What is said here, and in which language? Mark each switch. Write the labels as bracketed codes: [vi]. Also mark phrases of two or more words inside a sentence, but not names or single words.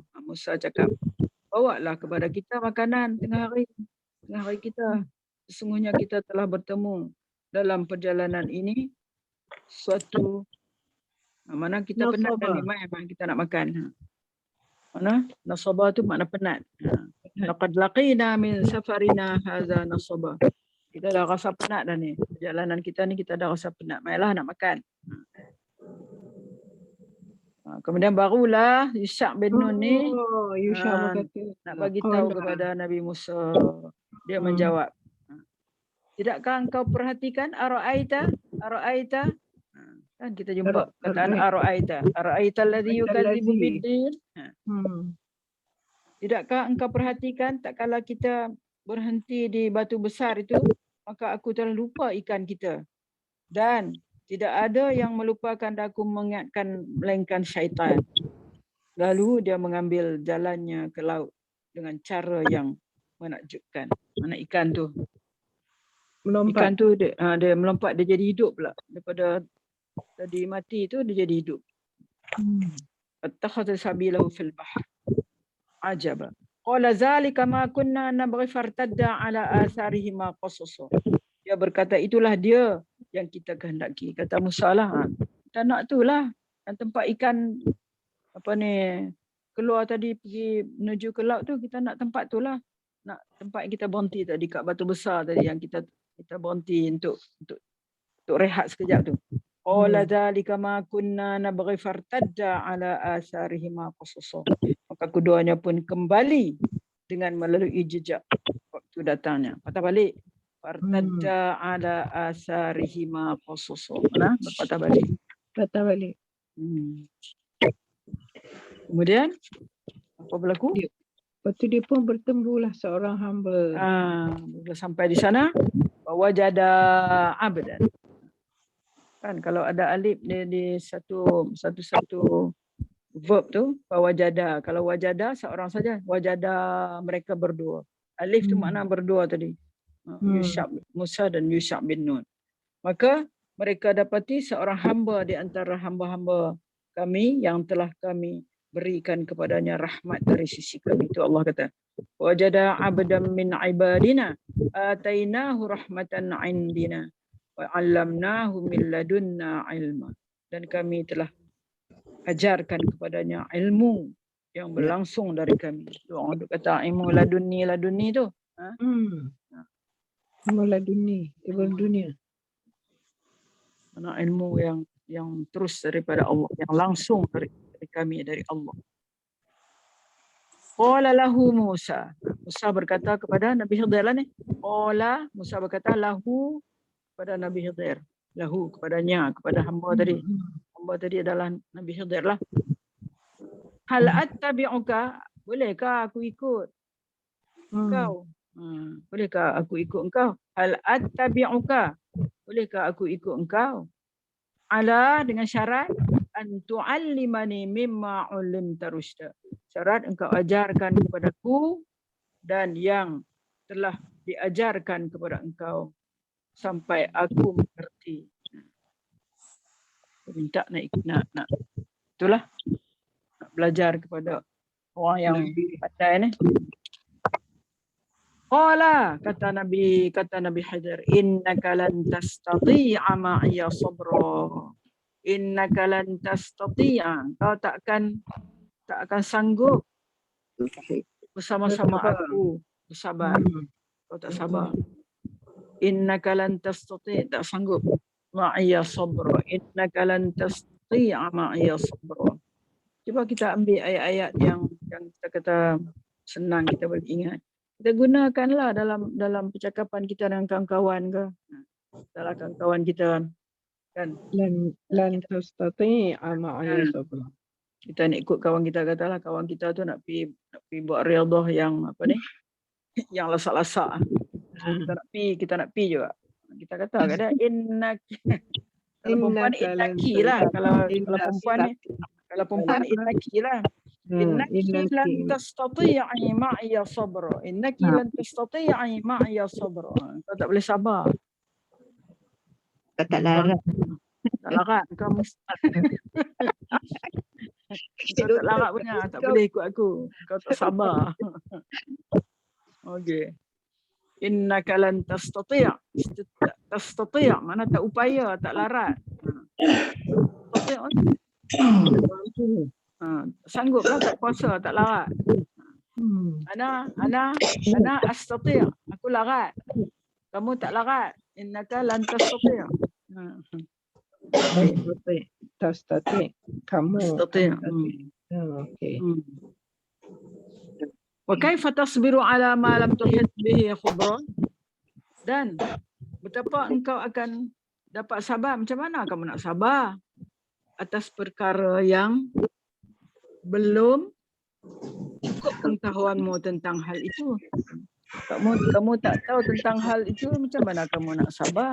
[ms] Musa cakap, bawalah kepada kita makanan tengah hari kita. Sesungguhnya kita telah bertemu dalam perjalanan ini suatu mana kita penat dan memang kita nak makan. Mana nasaba tu makna penat. [ar] لقد لقينا من سفرنا هذا نصبا. [ms] Kita dah rasa penat dah ni. Perjalanan kita ni kita dah rasa penat. Mailah nak makan. Kemudian barulah Yushab bin Nun ni nak bagi tahu kepada Nabi Musa. Dia menjawab, tidakkah engkau perhatikan ara'aita? Kan kita jumpa kataan ara'aita. [ar] أرأيت الذي يكذب بالدين. [ms] Tidakkah engkau perhatikan tak kala kita berhenti di batu besar itu, maka aku telah lupa ikan kita. Dan tidak ada yang melupakan aku mengingatkan melainkan syaitan. Lalu dia mengambil jalannya ke laut dengan cara yang menakjubkan. Mana ikan tu? Melompat. Ikan tu dia melompat, dia jadi hidup pula. Daripada tadi mati tu dia jadi hidup. [ar] اتخذ سبيله في البحر. [ms] Ajaba. [ar] قال ذلك ما كنا نبغ فارتدا على آثارهما قصصا. [ms] Dia berkata itulah dia yang kita kehendaki. Kata Musa lah, kita nak tu lah. Yang tempat ikan apa ni keluar tadi pergi menuju ke laut tu, kita nak tempat tu lah. Nak tempat kita berhenti tadi kat batu besar tadi yang kita berhenti untuk rehat sekejap tu. [ar] قال ذلك ما كنا نبغ فارتدا على آثارهما قصصا. [ms] Maka keduanya pun kembali dengan melalui jejak waktu datangnya. Patah balik. [ar] فارتدا على آثارهما قصصا. [ms] Mana? Patah balik. Patah balik. Kemudian apa berlaku? Lepas tu dia pun bertemulah seorang hamba. Bila sampai di sana, [ar] وجدا عبدا. [ms] Kan kalau ada alif di satu verb tu, wajada. Kalau wajada seorang saja, wajada mereka berdua. Alif tu makna berdua tadi. Yushab Musa dan Yushab bin Nun. Maka mereka dapati seorang hamba di antara hamba-hamba kami yang telah kami berikan kepadanya rahmat dari sisi kami. Itu Allah kata, [ar] وجدا عبدا من عبادنا آتيناه رحمة من عندنا وعلمناه من لدنا علما. [ms] Dan kami telah ajarkan kepadanya ilmu yang berlangsung dari kami. Tu orang duk kata ilmu laduni tu. Ilmu laduni, ilmu dunia. Mana ilmu yang terus daripada Allah, yang langsung dari kami, dari Allah. [ar] قال له موسى. [ms] Musa berkata kepada Nabi Khidir lah ni. Qala Musa berkata lahu kepada Nabi Khidir. Lahu kepadanya, kepada hamba tadi. Hamba tadi adalah Nabi Khidir lah. [ar] هل أتبعك, [ms] bolehkah aku ikut engkau? Bolehkah aku ikut engkau? [ar] هل أتبعك, [ms] bolehkah aku ikut engkau? [ar] Ala, [ms] dengan syarat [ar] أن تعلمن مما علمت رشدا. [ms] Syarat engkau ajarkan kepadaku dan yang telah diajarkan kepada engkau sampai aku mengerti. Minta nak itulah nak belajar kepada orang yang pandai ni. [ar] Qala, [ms] kata Nabi Khidir, [ar] إنك لن تستطيع معي صبرا. إنك لن تستطيع, [ms] kau tak akan sanggup bersama-sama aku bersabar. Kau tak sabar. [ar] إنك لن تستطيع', [ms] tak sanggup. [ar] معي صبرا. إنك لن تستطيع معي صبرا. [ms] Cuba kita ambil ayat-ayat yang kita kata senang kita boleh ingat. Kita gunakanlah dalam percakapan kita dengan kawan-kawan ke. Salah kawan-kawan kita kan. [ar] لن تستطيع معي صبرا. [ms] Kita nak ikut kawan kita, katalah kawan kita tu nak pergi buat riyadhah yang apa ni? Yang lasak-lasak. Kita nak pergi juga. Kita kata kada innaki. Kalau perempuan ni innaki lah. Kalau perempuan ni innaki lah. [ar] إنك لن تستطيعي معي صبرا. إنك لن تستطيعي معي صبرا. [ms] Kau tak boleh sabar. Kau tak larat. Tak larat. Kau mesti. Kau tak larat punya. Tak boleh ikut aku. Kau tak sabar. Okey. [ar] إنك لن تستطيع'. [ms] Tastati' mana tak upaya, tak larat. Sangguplah tak puasa, tak larat. [ar] أنا أستطيع'. [ms] Aku larat. Kamu tak larat. [ar] إنك لن تستطيع'. [ms] Tastati. Kamu. Tastati'. Okey. [ar] وكيف تصبر على ما لم تحط به خبرا? [ms] Dan betapa engkau akan dapat sabar? Macam mana kamu nak sabar atas perkara yang belum cukup pengetahuanmu tentang hal itu? Kamu tak tahu tentang hal itu, macam mana kamu nak sabar?